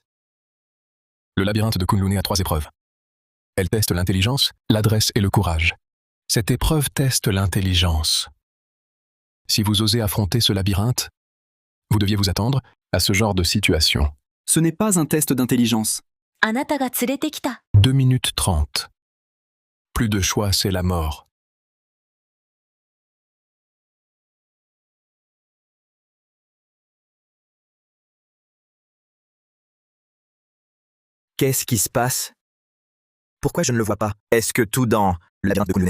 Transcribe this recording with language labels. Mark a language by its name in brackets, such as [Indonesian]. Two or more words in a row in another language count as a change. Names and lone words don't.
[French] Le labyrinthe de Kunlun a 3 épreuves. Elle teste l'intelligence, l'adresse et le courage. Cette épreuve teste l'intelligence. Si vous osez affronter ce labyrinthe, vous deviez vous attendre à ce genre de situation. Ce n'est pas un test d'intelligence. [Japanese] あなたが連れてきた。 [French] 2 minutes 30. Plus de choix, c'est la mort. Qu'est-ce qui se passe? Pourquoi je ne le vois pas? Est-ce que tout dans le labyrinthe de Kunlun?